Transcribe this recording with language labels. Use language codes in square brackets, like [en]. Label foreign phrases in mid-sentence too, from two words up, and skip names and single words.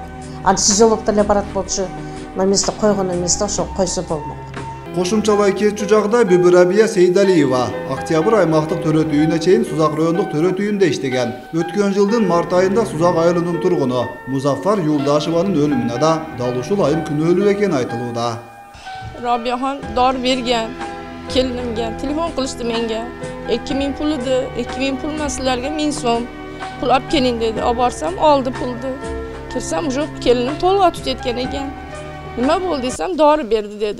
[ky] Анестезиолог деле барат болчу, на место койгон эмес да, ошо койсо болмок. Кошумчалай кетчү жагдай Бүбүрабия Сейдалиева октябрь аймактык төрөтүүнө чейин Сузак райондук төрөтүүндө иштеген. Өткөн жылдын март айында Сузак айылынын тургуну Музаффар Юлдашеванын өлүмүнө да дал ушул айым күнөөлүү экени айтылууда. [uz] Rabiyaxon dori bergan, kelinimga telefon qilishdi menga. 2000 pul edi, 2000 pul emas, sizlarga 1000 so'm pul olib keling dedi. Olib borsam oldi pulni. Kirsam жоқ kelinim to'lg'a tut etgan ekan. Nima bo'ldi desam, dori berdi dedi.